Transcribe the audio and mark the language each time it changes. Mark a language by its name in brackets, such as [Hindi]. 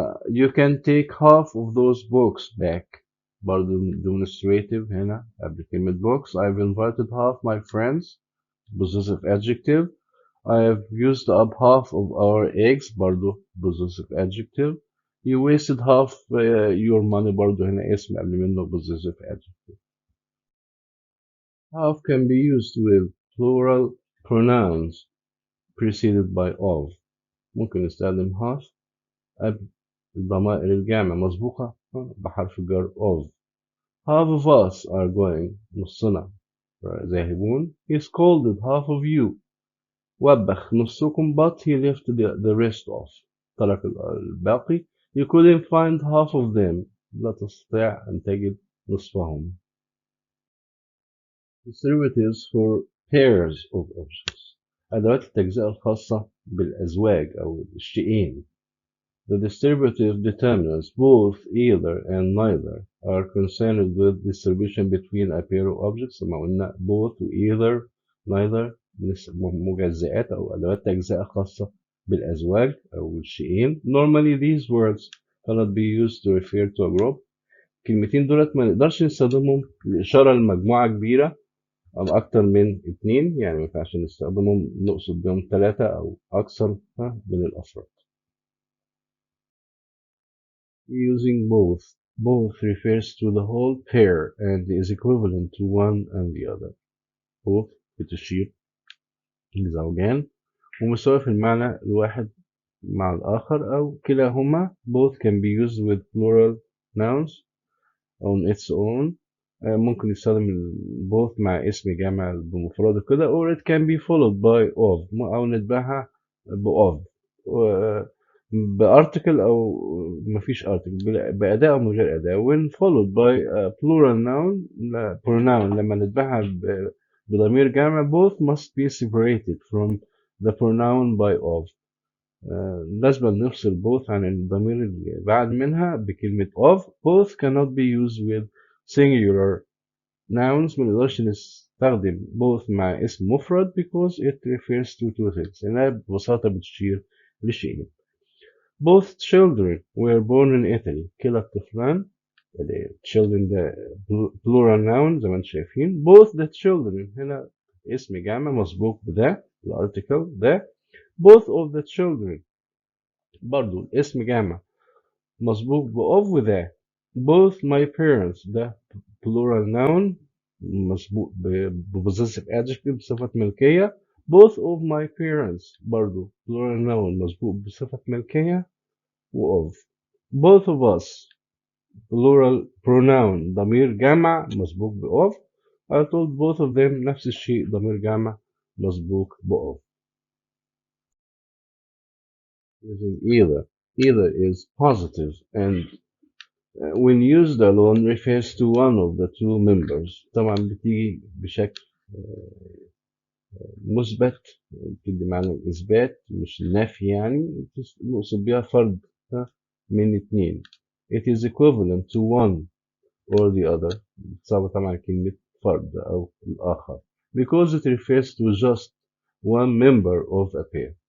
[English] You can take half of those books back. [Arabic] برضو demonstrative هنا قبل كلمة books. [English] I've invited half my friends. Possessive adjective. I have used up half of our eggs. برضو possessive adjective. You wasted half your money. [Arabic] برضو هنا اسم قبل منه possessive adjective. [English] Half can be used with plural pronouns preceded by of. [Arabic] ممكن نستخدم half قبل الضمائر الجامعة مسبوقة بحرف الجر of. [English] Half of us are going. [Arabic] نصنا ذاهبون. [English] He scolded half of you. [Arabic] وبخ نصكم [English] but he left the rest off. [Arabic] ترك الباقي. [English] You couldn't find half of them. [Arabic] لا تستطيع أن تجد نصفهم. [English] Distributives for pairs of objects. [Arabic] أدوات التجزئة الخاصة بالأزواج أو الشيئين. [English] The distributive determinants, both either and neither, are concerned with distribution between a pair of objects. [Arabic] كما قلنا both و either neither مجزئات أو أدوات تجزئة خاصة بالأزواج أو الشيئين. [English] Normally these words cannot be used to refer to a group. [Arabic] الكلمتين دولت ما نقدرش نستخدمهم لإشارة لمجموعة كبيرة أو أكتر من اتنين. يعني ما ينفعش نستخدمهم نقصد بهم ثلاثة أو أكثر من الأفراد. [English] Using both. Both refers to the whole pair and is equivalent to one and the other. [Arabic] Both بتشير لزوجان ومساوية في المعنى الواحد مع الآخر أو كلاهما. [English] Both can be used with plural nouns on its own. [Arabic] ممكن يستخدم both مع اسم جامع بمفرده كده [English] or it can be followed by of [Arabic] أو نتبعها of بارتكل أو مفيش article بأداة أو من غير أداة. [English] when followed by a plural noun pronoun [Arabic] لما نتبعها بضمير جامع [English] both must be separated from the pronoun by of. [Arabic] لازم نفصل both عن الضمير اللي بعد منها بكلمة of. [English] both cannot be used with singular nouns. [Arabic] ما نقدرش [English] استخدم both مع اسم مفرد because it refers to two things. [Arabic] إنها ببساطة بتشير لشيئين. [English] Both children were born in Italy. [Arabic] كلا الطفلان children ده [English] plural noun [Arabic] زي ما انتم شايفين. Both the children هنا اسم جامع مسبوق بده الارتكل ده. Both of the children برضو الاسم جامع مسبوق of وده. [English] Both my parents ده plural noun مسبوق possessive adjective [Arabic] بصفة ملكية. [English] Both of my parents برضو plural noun [Arabic] مسبوق بصفة ملكية و [English] of. Both of us plural pronoun [Arabic] ضمير جمع مسبوق ب [English] of. I told both of them [Arabic] نفس الشيء ضمير جمع مسبوق ب [English] of. Using either. Either is positive and when used alone refers to one of the two members. [Arabic] طبعا بتيجي بشكل مثبت بتدي معنى الإثبات مش النفي يعني نقصد بيها فرد من اتنين. [English] It is equivalent to one or the other. [Arabic] بتصاب طبعا كلمة فرد أو الآخر [English] because it refers to just one member of a pair.